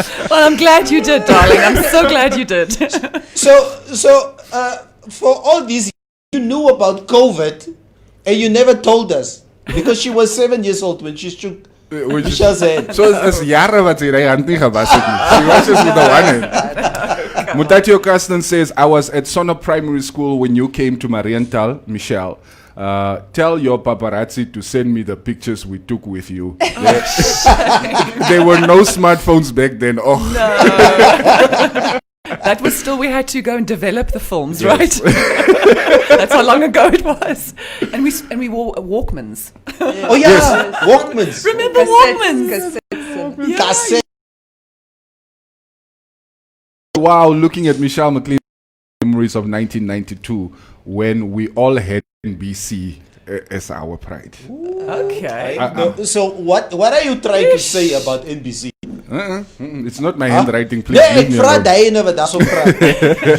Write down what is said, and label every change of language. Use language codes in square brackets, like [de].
[en] Well, I'm glad you did, darling. I'm so glad you did. So, for all these, you knew about COVID, and you never told us because she was 7 years old when she shook Michelle's hand. [af] So is jare wat sy hand nie gewas het nie. [en] She was just with the one hand. Mutatio Carsten says, I was at Sonner Primary School when you came to Marienthal, Michelle. Tell your paparazzi to send me the pictures we took with you. There were no smartphones back then. Oh. No. That was still, we had to go and develop the films, yes. Right? That's how long ago it was. And we wore Walkmans. Yeah. Oh yeah, yes. Walkmans. Remember Walkmans? Cassette. Wow, looking at Michelle McLean's memories of 1992 when we all had NBC as our pride. Okay. So what are you trying to say about NBC? It's not my handwriting, please. [af] Nee, ek vra jy nou wat daarso praat.